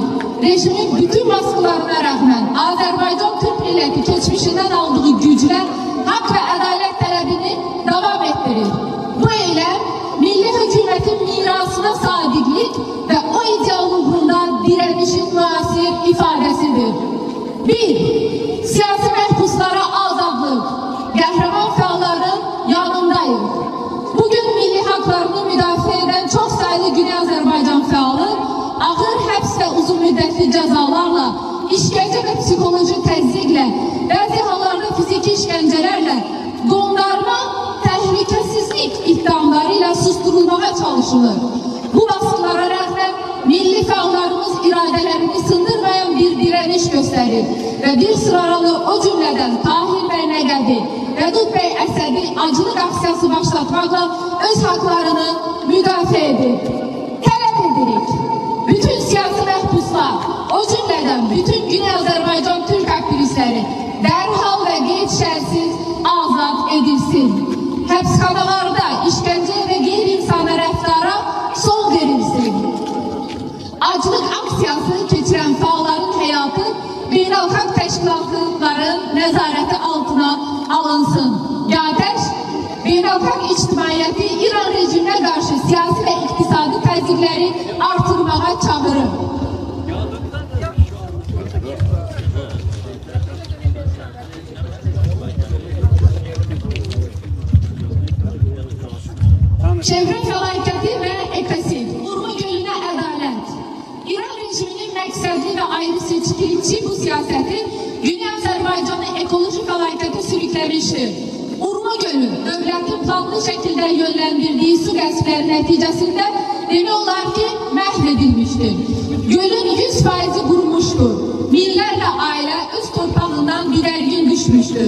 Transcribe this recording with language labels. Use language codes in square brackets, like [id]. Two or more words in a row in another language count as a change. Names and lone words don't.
[tr] Rejimin bütün baskılarına rağmen Azerbaycan Türk milleti geçmişinden aldığı gücle hak ve adalet talebini devam ettirir. Bu eylem milli hükümetin mirasına sadıklık ve o ideal uğrunda direnişin muasir ifadesidir. 1. [az] Siyasi mahpuslara azadlık. Qəhrəman fəalların yanındayıq. Bugün milli haklarını müdafiə edən çox sayılı Güney Azerbaycan fəalı ağır həbs və uzun müddətli cəzalarla, işgəncə və psixoloji təzyiqlə, bəzi hallarda fiziki işgəncələrlə, qondarma, təhlükəsizlik iddialarıyla susturulmağa çalışılır. [tr] Bu baskılara rağmen milli fəallarımız iradələrini sındırmayan bir direniş gösterir ve bir sıralı o cümleden Tahir Bey Nəqədi, Rədud Bey Əsədi acılıq aksiyası başlatmakla öz haklarını müdafiə edir. [az] Tələb edirik. Bütün siyasi məhbuslar, o cümleden bütün Güney Azerbaycan Türk aktivistleri dərhal ve qeyd şərtsiz azad edilsin. Həbsxanalarda işgəncə ve qeyri-insani rəftara son verilsin. Acılıq aksiyası keçirən fəalların həyatı beynəlxalq təşkilatların nəzarəti altına alınsın. GATEŞ, beynəlxalq ictimaiyyəti İran rejiminə qarşı siyasi və iqtisadi təzyiqləri artırmağa çağırır. [tr] Çevre felaketi ve ekosid, Urmu Gölü'ne adalet. [az] İran rejiminin məqsədli ve ayrı seçkilikçi bu siyaseti Güney Azerbaycan Azərbaycanı ekoloji fəlakətə sürükləmişdir. Urma Gölü dövlətin planlı şəkildə yönləndirdiyi su qəsbləri nəticəsində demək olar ki, məhv edilmişdir. Gölün 100% qurumuşdur. Minlərlə ailə öz torpağından didərgin düşmüşdür.